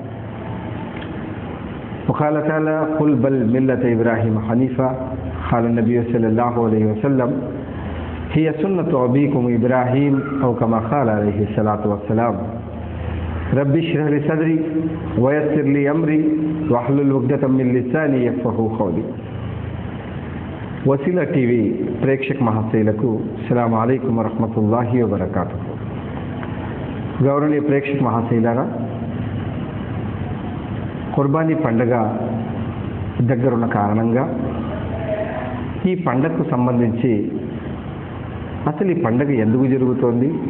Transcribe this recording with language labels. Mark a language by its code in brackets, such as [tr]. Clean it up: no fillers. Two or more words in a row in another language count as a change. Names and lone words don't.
[ar] وقال تعالى: قل بل ملة إبراهيم حنيفا. قال النبي صلى الله عليه وسلم: هي سنة أبيكم إبراهيم، أو كما قال عليه الصلاة والسلام. رب اشرح لي صدري ويسر لي أمري واحلل عقدة من لساني يفقهوا قولي. [te] వసీలా టీవీ ప్రేక్షక మహాశయులకు [ar] السلام عليكم ورحمة الله وبركاته. [te] గౌరవనీయ ప్రేక్షక మహాశయులారా, కుర్బానీ పండుగ దగ్గరున్న కారణంగా ఈ పండుగకు సంబంధించి అసలు ఈ పండుగ ఎందుకు జరుగుతోంది,